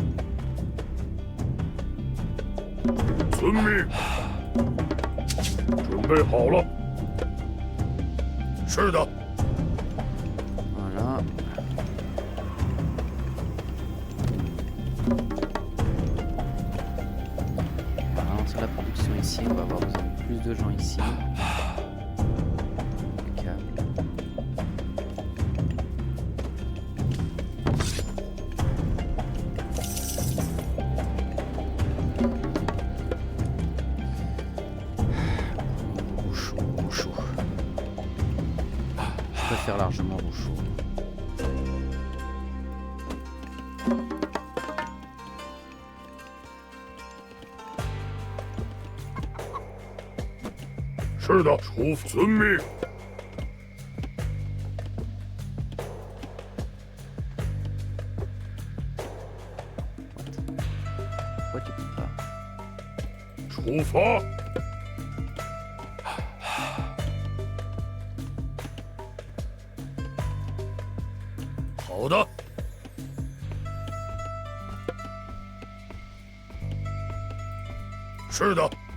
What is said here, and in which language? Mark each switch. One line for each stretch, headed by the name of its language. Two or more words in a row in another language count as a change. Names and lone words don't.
Chinese: 遵命。准备好了。是的。
French: Voilà. On va lancer la production ici, on va avoir besoin de plus de gens ici. Impeccable. Rouchou. Je préfère largement Rouchou.
Chinese: 是的，出遵命。
French: Pourquoi tu peux pas?
Chinese: 出发。好的。是的。